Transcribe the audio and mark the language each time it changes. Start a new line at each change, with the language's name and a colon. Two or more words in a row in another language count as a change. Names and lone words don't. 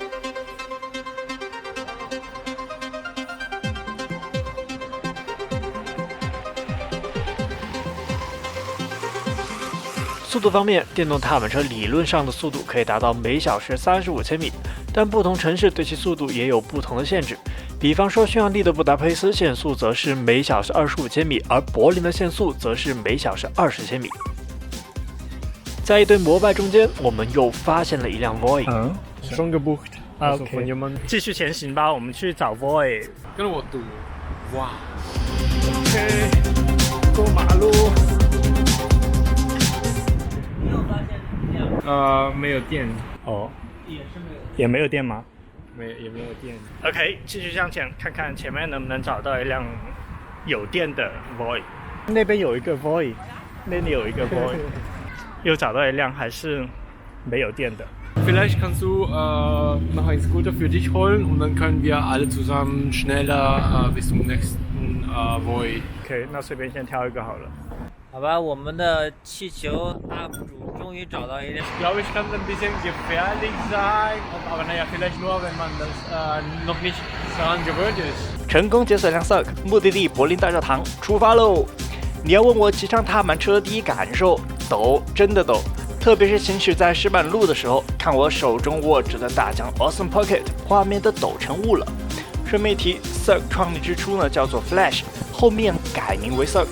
Chinese: 速度方面，电动踏板车理论上的速度可以达到每小时35千米，但不同城市对其速度也有不同的限制。比方说，匈牙利的布达佩斯限速则是每小时25千米，而柏林的限速则是每小时20千米。在一堆摩拜中间，我们又发现了一辆 Void。
German: schon gebucht.
Chinese: OK， 继续前行吧，我们去找 Void。跟我赌，哇 OK， 过马路。你有发现没有电。哦，也没有电吗？也没有电。 OK， 继续向前，看看前面能不能找到一辆有电的 Void。那边有一个 Void， 那里有一个 Void， 又找到一辆还是没有电的。
German: Vielleicht kannst du noch einen Scooter für dich holen und dann können wir alle zusammen schneller bis zum nächsten Void.
Chinese: OK， 那随便先挑一个好了。好吧，我们的气球 UP 主终于找到一辆。
German: Ich glaube, ich kann ein bisschen gefährlich sein, aber naja, vielleicht nur, wenn man das noch nicht daran gewöhnt ist.
Chinese: 成功解锁辆 Cirque， 目的地柏林大教堂，出发喽！你要问我骑上踏板车第一感受，抖，真的抖。特别是行驶在石板路的时候，看我手中握着的大疆 Awesome Pocket， 画面都抖成雾了。顺便一提 ，Cirque 创立之初呢叫做 Flash， 后面改名为 Cirque。